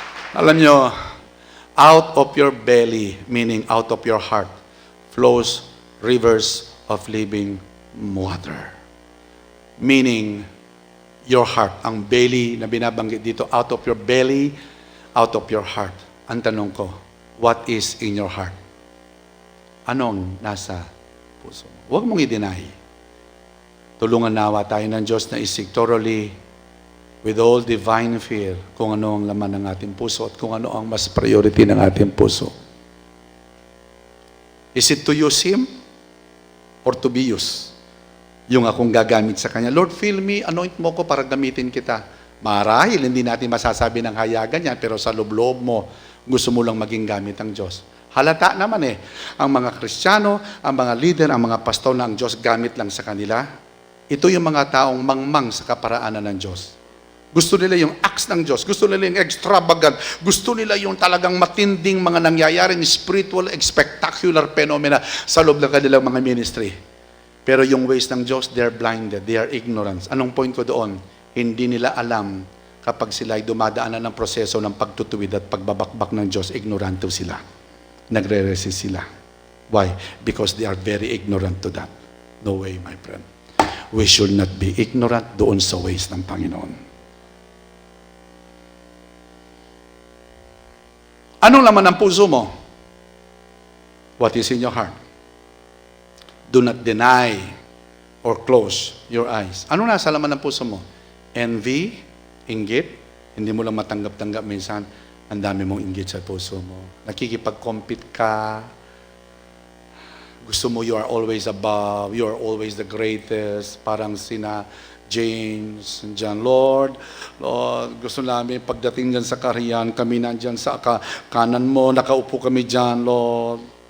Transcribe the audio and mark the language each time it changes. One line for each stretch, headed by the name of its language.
Filipino: Alam niyo,
English: out of your belly, meaning out of your heart, flows rivers of living water. Meaning, your heart.
Filipino: Ang belly na binabanggit dito,
English: out of your belly, out of your heart.
Filipino: Ang tanong ko,
English: what is in your heart?
Filipino: Anong nasa puso mo? Huwag mong i-deny. Tulungan nawa tayo ng Diyos na isig
English: thoroughly with all divine fear
Filipino: kung ano ang laman ng ating puso at kung ano ang mas priority ng ating puso.
English: Is it to use Him or to be used?
Filipino: Yung akong gagamit sa Kanya. Lord,
English: fill me,
Filipino: anoint mo ko para gamitin kita. Marahil, hindi natin masasabi ng hayagan yan, pero sa loob-loob mo, gusto mo lang maging gamit ang Diyos. Halata naman ang mga Kristiyano, ang mga leader, ang mga pastor na ang Diyos gamit lang sa kanila. Ito yung mga taong mangmang sa kaparaanan ng Diyos. Gusto nila yung acts ng Diyos. Gusto nila yung extravagant. Gusto nila yung talagang matinding mga nangyayaring spiritual, spectacular phenomena sa loob ng kanilang mga ministry. Pero yung ways ng Diyos,
English: they're blinded. They are ignorant.
Filipino: Anong point ko doon? Hindi nila alam kapag sila ay dumadaanan ng proseso ng pagtutuwid at pagbabakbak ng Diyos, ignoranto sila. Nagre-resist sila. Why?
English: Because they are very ignorant to that. No way, my friend. We should not be ignorant
Filipino: doon sa ways ng Panginoon. Anong laman ng puso mo?
English: What is in your heart? Do not deny or close your eyes.
Filipino: Anong nasa laman ng puso mo? Envy, inggit, hindi mo lang matanggap-tanggap minsan, ang dami mong inggit sa puso mo. Nakikipag-compete ka, gusto mo
English: you are always above, you are always the greatest,
Filipino: parang sina James, John, Lord, gusto namin pagdating dyan sa kaharian, kami nandyan sa kanan mo, nakaupo kami dyan, Lord.